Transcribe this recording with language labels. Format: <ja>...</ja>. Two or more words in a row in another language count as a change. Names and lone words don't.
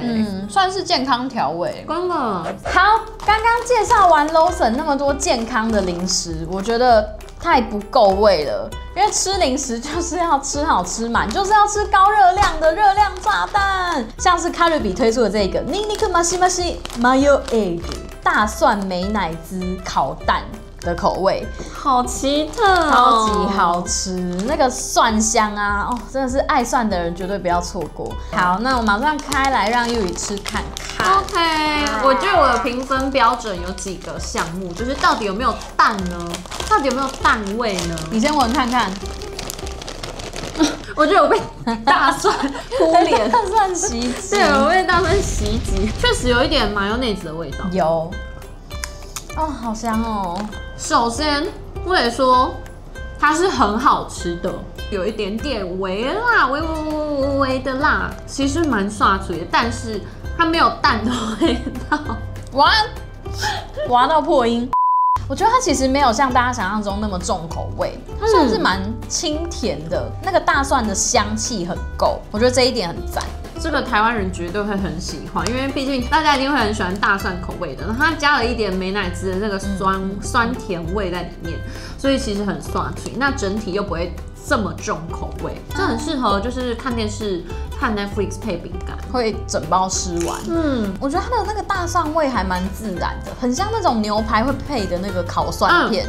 <zh>算是健康調味。關了。好，刚刚介紹完 Lawson 那麼多健康的零食，我覺得太不夠味了。因為吃零食就是要吃好吃滿，就是要吃高熱量的熱量炸彈。像是卡路比推出的這個ニンニクマシマシマヨエッグ大蒜美乃滋烤蛋的口味，好奇特哦，超級好吃，那個蒜香啊，哦，真的是愛蒜的人絕對不要錯過。好，那我馬上開來讓Yui吃看看。 OK，我覺得我的評分標準有幾個項目，就是到底有沒有蛋呢？到底有沒有蛋味呢？你先聞看看。我覺得我被大蒜撲臉，大蒜襲擊。對，我被大蒜襲擊，確實有一點麻油內子的味道。有。哦，好香哦！首先，我得說它是很好吃的，有一點點微辣，微的辣，其實蠻刷嘴的，但是它沒有蛋的味道。挖到破音。我覺得它其實沒有像大家想象中那麼重口味，它算是蠻清甜的，那個大蒜的香氣很夠，我覺得這一點很讚。這個台灣人絕對會很喜歡，因為畢竟大家一定會很喜歡大蒜口味的，然後它加了一點美乃滋的那個酸甜味在裡面，所以其實很刷嘴，那整體又不會這麼重口味，這很適合就是看電視、看 Netflix 配餅乾，會整包吃完。我覺得它的那個大蒜味還蠻自然的，很像那種牛排會配的那個烤蒜片。</zh>